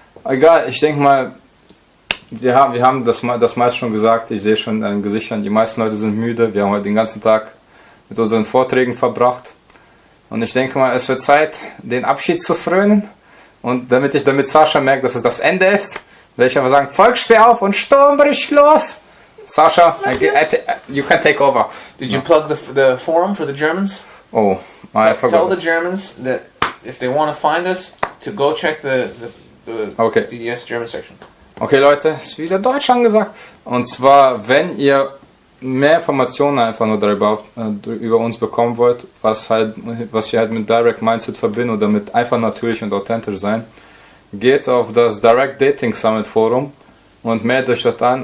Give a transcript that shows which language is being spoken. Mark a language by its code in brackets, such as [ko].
[de] Egal, ich denke mal, wir haben das meist schon gesagt, ich sehe schon an den Gesichtern, die meisten Leute sind müde, wir haben heute den ganzen Tag mit unseren Vorträgen verbracht und ich denke mal, es wird Zeit, den Abschied zu frönen und damit Sascha merkt, dass es das Ende ist, werde ich einfach sagen, Volk, steh auf und Sturm bricht los! [en] Sasha, you can take over. Did you plug the forum for the Germans? Oh, I forgot. Tell the Germans that if they want to find us, to go check the Okay. DDS German section. [de] Okay Leute, ist wieder Deutsch angesagt. Und zwar, wenn ihr mehr Informationen einfach nur darüber, über uns bekommen wollt, was wir halt mit Direct Mindset verbinden oder mit einfach natürlich und authentisch sein, geht auf das Direct Dating Summit Forum und meldet euch dort an.